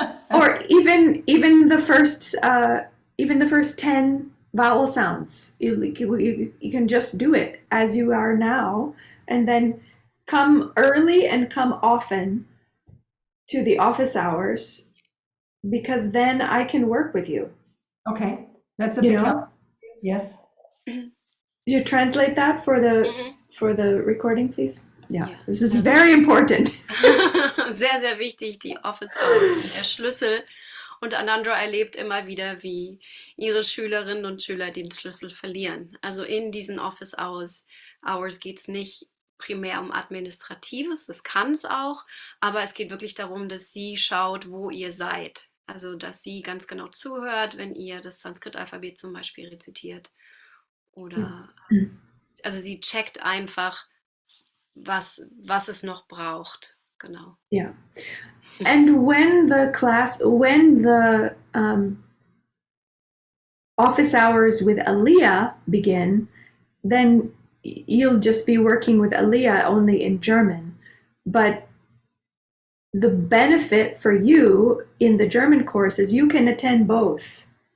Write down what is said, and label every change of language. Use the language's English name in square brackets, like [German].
[English] or even the first 10 vowel sounds, you can just do it as you are now, and then come early and come often to the office hours, because then I can work with you. Okay, that's a You big know? help. Yes. You translate that for the recording, please? Yeah, [German] Ja, [English] this is very important. [German] sehr, sehr wichtig, die Office Hours sind der Schlüssel. Und Anandra erlebt immer wieder, wie ihre Schülerinnen und Schüler den Schlüssel verlieren. Also in diesen Office Hours geht es nicht primär um Administratives, das kann es auch, aber es geht wirklich darum, dass sie schaut, wo ihr seid. Also dass sie ganz genau zuhört, wenn ihr das Sanskrit-Alphabet zum Beispiel rezitiert. Oder also sie checkt einfach, was es noch braucht. Genau. [English] Yeah. And when the office hours with Aleah begin, then you'll just be working with Aleah only in German. But the benefit for you in the German course is you can attend both.